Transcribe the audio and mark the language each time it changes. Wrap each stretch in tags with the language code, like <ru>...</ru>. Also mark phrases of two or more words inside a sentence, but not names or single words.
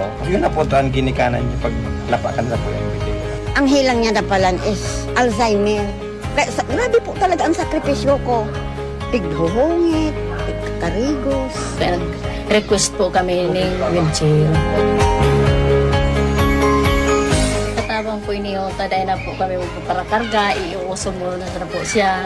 <bik>Yun na po ito ang ginikanan niya pag lapakan sa kuyang ko. Ang hilang niya na pala is Alzheimer.</bik> <tl>Grabe po talaga ang sakripisyo ko.</tl> <bik>Tighuhungit, tigkarigos.</bik> <tl>Request po kami ng wheelchair.</tl> <bik>Katabang po iniyo, taday na po kami magpaparakarga, iuusol muna na po siya.</bik>